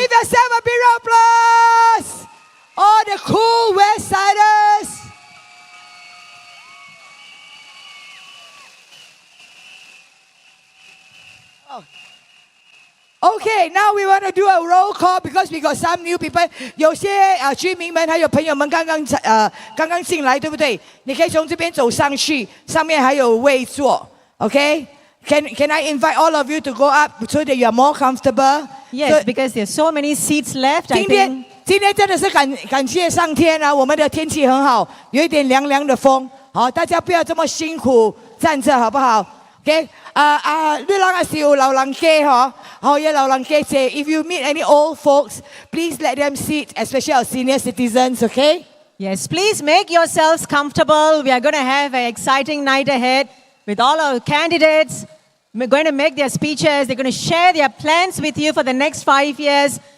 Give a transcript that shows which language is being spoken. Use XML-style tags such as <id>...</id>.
<en>Give yourself a big round of applause. All the cool West Siders. Okay, now we want to do a roll call because we got some new people.</en> <zh>有些居民们还有朋友们刚刚进来，对不对？你可以从这边走上去，上面还有位坐。Okay?</zh> <en>Can I invite all of you to go up so that you are more comfortable? Yes, because there's so many seats left. I</en> <zh>今天</zh> <en>think</en> <zh>今天真的是感谢上天啊，我们的天气很好，有一点凉凉的风。好，大家不要这么辛苦站着，好不好 ？OK， 你啷个有老人家哈？</zh> <en>好，有老人家 say if you meet any old folks, please let them sit, especially our senior citizens. Okay. Yes, please make yourselves comfortable. We are going to have an exciting night ahead with all our candidates. We're going to make their speeches. They're going to share their plans with you for the next 5 years.</en>